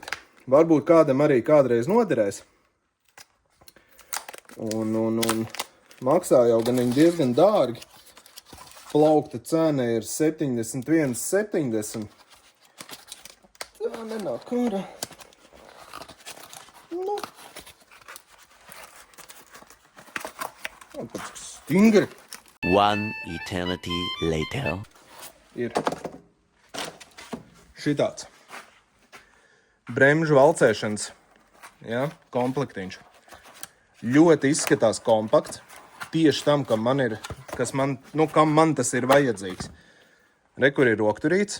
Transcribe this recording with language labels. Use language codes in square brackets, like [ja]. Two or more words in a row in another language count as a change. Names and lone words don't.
[lv] Varbūt kādam arī kādreiz noderēs. Un maksā jau gan viņi diezgan dārgi. Plaukta cena ir 71,70. Tā nenāk ārā. Nu. Pēc stingri. [en] One eternity later. [lv] Ir šitāds. Bremžu valcēšanas, ja, komplektiņš. Ļoti izskatās kompakts. Tieši tam, kam man tas ir vajadzīgs. Re, kur ir rokturīts.